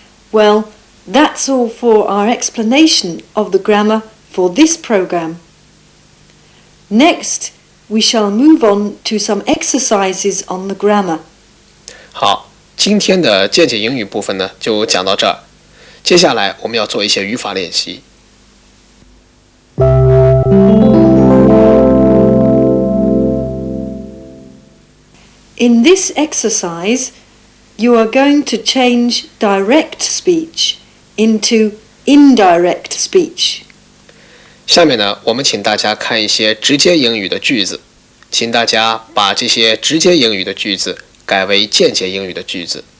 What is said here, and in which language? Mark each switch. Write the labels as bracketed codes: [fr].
[en] Well, that's all for our explanation of the grammar for this program. Next, we shall move on to some exercises on the grammar. [zh] 好，今天的间接英语部分呢就讲到这儿。接下来我们要做一些语法练习。 [en] In this exercise, you are going to change direct speech into indirect speech. [zh] 下面呢，我们请大家看一些直接英语的句子，请大家把这些直接英语的句子改为间接英语的句子。